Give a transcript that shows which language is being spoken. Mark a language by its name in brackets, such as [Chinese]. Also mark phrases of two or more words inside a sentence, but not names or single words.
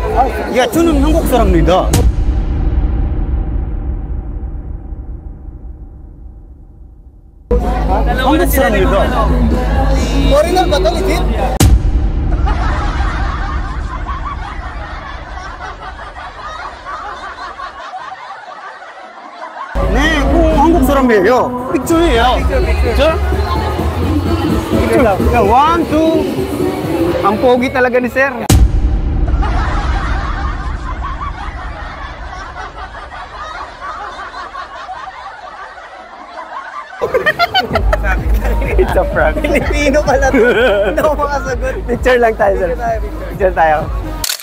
[English] Yeah, [Korean] 저는 한국 사람입니다. 한국 사람입니다. [Filipino] Foreigner ba to, legit? [Korean] 네, 한국 사람이에요. 픽처예요. 픽처? 픽처. 야, 1, 2. [Filipino] Ang pogi talaga ni sir. [English] It's a prank. [Filipino] Pilipino pala to. Hindi ako makasagot. Picture lang tayo, sir. Picture tayo.